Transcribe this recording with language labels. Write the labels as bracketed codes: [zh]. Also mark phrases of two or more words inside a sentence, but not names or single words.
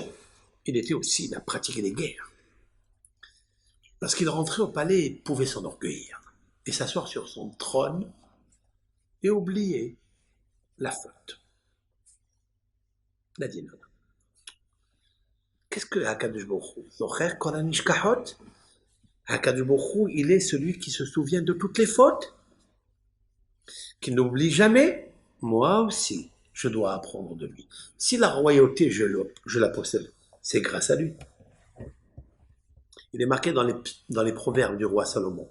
[fr] Il était aussi à pratiquer des guerres. Lorsqu'il rentrait au palais, il pouvait s'enorgueillir et s'asseoir sur son trône et oublier la faute. Il a dit non. Qu'est-ce que [he] הקדוש ברוך הוא? זוכר כל הנשכחות? הקדוש ברוך הוא, [fr] il est celui qui se souvient de toutes les fautes, qui n'oublie jamais. Moi aussi, je dois apprendre de lui. Si la royauté, je la possède, c'est grâce à lui. Il est marqué dans les proverbes du roi Salomon.